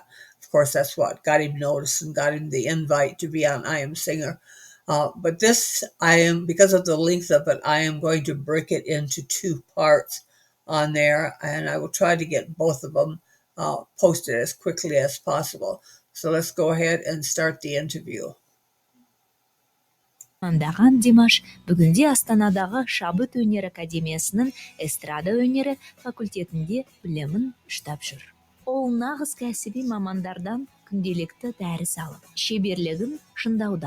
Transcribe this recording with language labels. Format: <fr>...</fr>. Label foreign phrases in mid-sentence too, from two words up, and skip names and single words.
<en>Of course, that's what got him noticed and got him the invite to be on I Am Singer. But this, because of the length of it, I am going to break it into two parts on there, and I will try to get both of them posted as quickly as possible. So let's go ahead and start the interview.</en> <kk>Мандаған Димаш бүгінде Астанадағы Шабыт өнер академиясының эстрада өнері факультетінде білімін ұштап жүр. Ол нағыз кәсіби мамандардан күнделікті дәріс алып, шеберлігін шыңдауда.</kk>